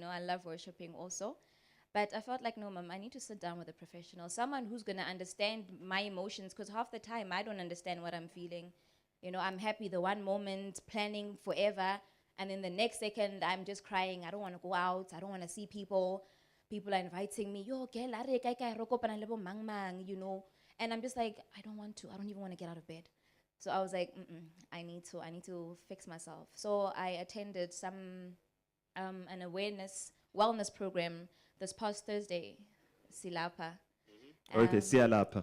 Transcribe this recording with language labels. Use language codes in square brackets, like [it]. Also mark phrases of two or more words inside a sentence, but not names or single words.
[en] I love worshiping also, but I felt like, no, Mom, I need to sit down with a professional, someone who's gonna understand my emotions, because half the time I don't understand what I'm feeling. I'm happy the one moment, planning forever. And then the next second, I'm just crying. I don't want to go out. I don't want to see people. People are inviting me, [st] yo, ke la re, kai roko pana lebo mang mang, [en] you know. And I'm just like, I don't want to. I don't even want to get out of bed. So I was like, I need to fix myself. So I attended an awareness wellness program this past Thursday, Silapa. Okay, Sialapa.